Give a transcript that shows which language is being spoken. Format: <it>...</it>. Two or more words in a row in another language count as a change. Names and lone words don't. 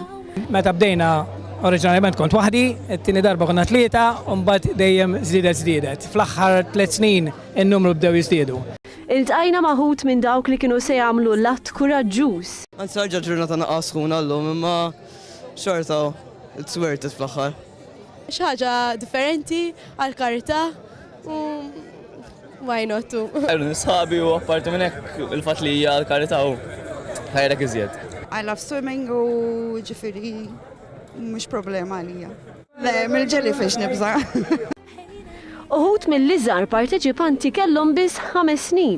<mt>Meta bdejna oriġinalment kont waħdi, it-tieni darba konna tlieta u mbagħad dejjem żdiedet. Fl-aħħar 3 snin in-numru bdew jiżdiedu. Iltqajna maħut minn dawk li kienu se jagħmlu l-att kuraġġuż. Anzi ħarġa ġurnata naqqas ħuna llum imma xorta</mt> <en>it's worth it</en> <mt>fl-aħħar. Xi ħaġa differenti għall-karità u</mt> <en>why not</en> <mt>tu. Nisħabi u apparti minn hekk il-fatt li hija l-karità u ħajrek iżjed.</mt> <en>I love swimming</en> <mt>u ġifiri mhux problema għalija. Le, mill-jellyfish nibża. Uħut mill-iżgħar parteċipanti kellhom biss 5 snin.</mt>